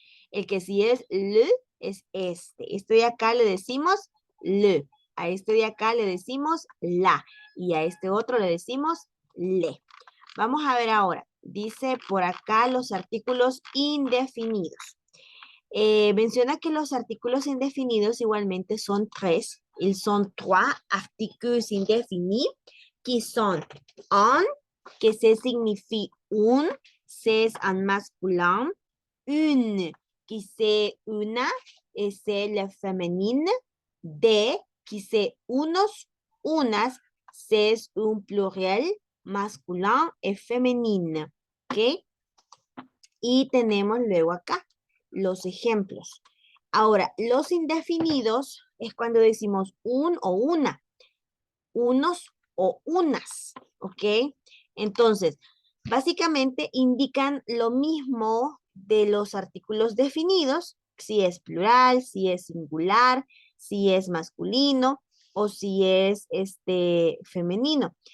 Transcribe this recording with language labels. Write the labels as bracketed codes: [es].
[es] El que sí es le es este. Este de acá le decimos le. A este de acá le decimos la. Y a este otro le decimos le. Vamos a ver ahora. Dice por acá los artículos indefinidos. Menciona que los artículos indefinidos igualmente son tres. [fr] Ils sont trois articles indéfinis qui sont un, que se signifie un, c'est en masculin, une, qui c'est una, et c'est le féminine, de, qui c'est unos, unas, c'est un pluriel masculin et féminine. [es] ¿Ok? Y tenemos luego acá los ejemplos. Ahora, los indefinidos es cuando decimos un o una, unos o unas, ¿ok? Entonces, básicamente indican lo mismo de los artículos definidos, si es plural, si es singular, si es masculino o si es femenino.